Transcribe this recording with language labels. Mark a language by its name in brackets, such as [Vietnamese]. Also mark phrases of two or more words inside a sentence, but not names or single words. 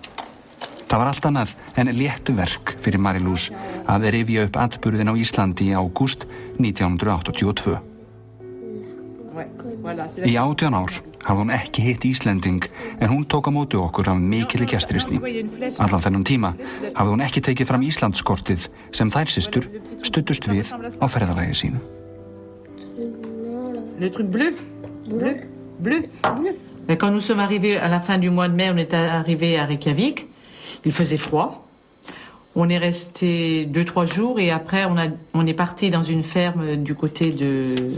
[Icelandic] Það var allt annað en létt verk fyrir Marie-Louise að rifja upp atburðin á Íslandi í ágúst 1982. Í 18 ár hafði hún ekki hitt Íslending en hún tók á móti okkur af mikilli gestrisni. Allan þennan tíma hafði hún ekki tekið fram Íslandskortið sem þær systur studdust við á ferðalagi sínu. [French] Le truc bleu. Bleu. Et quand nous sommes arrivés à la fin du mois de mai, on est arrivés à Reykjavik. Il faisait froid. On est resté 2-3 jours et après on est parti dans une ferme du côté de...